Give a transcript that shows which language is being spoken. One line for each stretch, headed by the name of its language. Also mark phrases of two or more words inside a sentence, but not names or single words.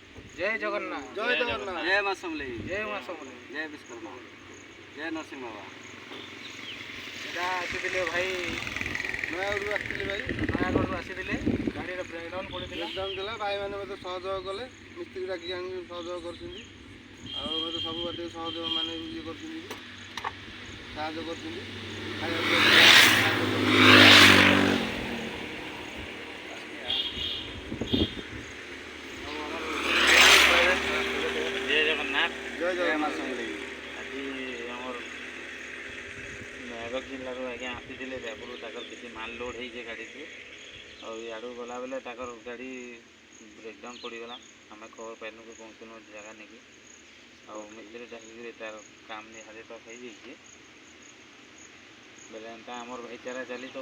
Hindi: जय जगन्नाथ जय जगन्नाथ जय मां समलेई जय मां समलेई जय विश्वकर्मा जय नरसिंह बाबा
Odia: ଏଇଟା ଆସିଥିଲେ ଭାଇ ନୟାଗଡ଼ରୁ ଆସିଥିଲି ଭାଇ। ନୟାଗଡ଼ରୁ ଆସିଥିଲେ ଗାଡ଼ିର ବ୍ରେକ୍ଡାଉନ୍ ପଡ଼ିଥିଲା। ଏକ୍ଜାମ୍ ଥିଲା, ଭାଇମାନେ ମୋତେ ସହଯୋଗ କଲେ, ମିସ୍ତ୍ରୀ ଡାକି ଆଣିକି ସହଯୋଗ କରିଛନ୍ତି। ଆଉ ମୋତେ ସବୁ ବାଟେ ସହଯୋଗ ମାନେ ଇଏ କରୁଛନ୍ତି, ସାହାଯ୍ୟ କରୁଛନ୍ତି। ଖାଇବା ଜୟ ଜଗନ୍ନାଥ ଜୟ
Hindi: जय मां
Odia: ଜଗନ୍ନାଥ। समलेई ଆଜି ଆମର ନୟାଗଡ଼ ଜିଲ୍ଲାରୁ ଆଜ୍ଞା ଆସିଥିଲେ ଦେବରୁ ତାଙ୍କର କିଛି ମାଲ୍ ଲୋଡ଼୍ ହେଇଛେ ଗାଡ଼ିରେ ଆଉ ଇଆଡ଼ୁ ଗଲାବେଲେ ତାଙ୍କର ଗାଡ଼ି ବ୍ରେକ୍ଡାଉନ୍ ପଡ଼ିଗଲା। ଆମେ ଖବର ପାଇଲୁ କି ପହଞ୍ଚିଲୁ ଜାଗା ନେଇକି ଆଉ ମିସ୍ତ୍ରୀ ଡାକିକିରି ତାର କାମ ନିହାତି ତ ହେଇଯାଇଛି ବେଲେ ଏନ୍ତା ଆମର ଭାଇଚାରା ଚାଲିଥାଉ।